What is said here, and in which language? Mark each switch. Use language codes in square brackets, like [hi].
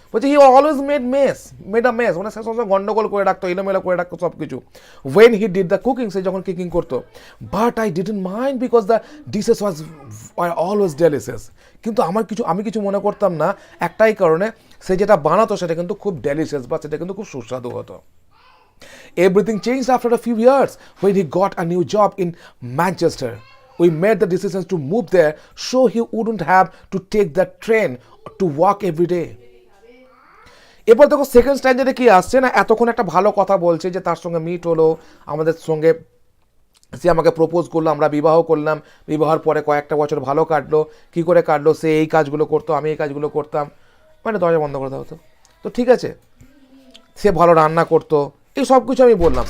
[bn] বলছে [en] he always made a mess, [bn] মানে সে সবসময় গন্ডগোল করে রাখতো, এলোমেলো করে রাখতো সব কিছু। [en] when he did the cooking, [bn] সে যখন কুকিং করতো, [en] but I didn't mind because the dishes was always delicious, [bn] কিন্তু আমি কিছু মনে করতাম না, একটাই কারণে, সে যেটা বানাতো সেটা কিন্তু খুব ডেলিশিয়াস বা সেটা কিন্তু খুব সুস্বাদু হতো। [en] Everything changed after a few years when he got a new job in Manchester. We made the decision to move there so he wouldn't have to take the train to work every day. [bn] এবার দেখো second স্ট্যান্ডার্ডে কি আসছে না, এতক্ষণ একটা ভালো কথা বলছে যে তার সঙ্গে মিট হলো, আমাদের সঙ্গে সে আমাকে প্রপোজ করলো, আমরা বিবাহ করলাম, বিবাহের পরে কয়েকটা বছর ভালো কাটলো। কি করে কাটলো, সে এই কাজগুলো করতো, আমি এই কাজগুলো করতাম, মানে দরজা বন্ধ করে দেওয়া হতো, তো ঠিক আছে, সে ভালো রান্না করতো, এই সব কিছু আমি বললাম।